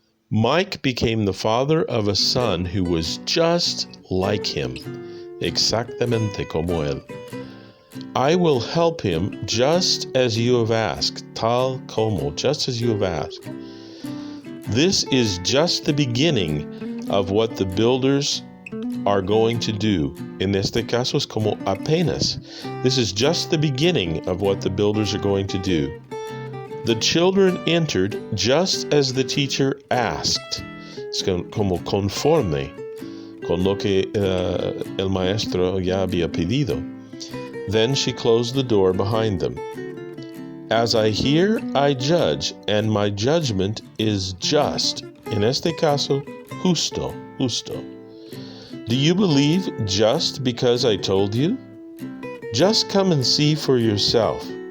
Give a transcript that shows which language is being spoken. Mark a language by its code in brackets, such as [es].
[en] Mike became the father of a son who was just like him, [es] exactamente como él. [en] I will help him just as you have asked, [es] tal como, [en] just as you have asked. This is just the beginning of what the builders are going to do. [es] En este caso es como apenas. [en] This is just the beginning of what the builders are going to do. The children entered just as the teacher asked. [es] Es como conforme con lo que el maestro ya había pedido. [en] Then she closed the door behind them. As I hear, I judge, and my judgment is just. [es] En este caso, justo. [en] Do you believe just because I told you? Just come and see for yourself.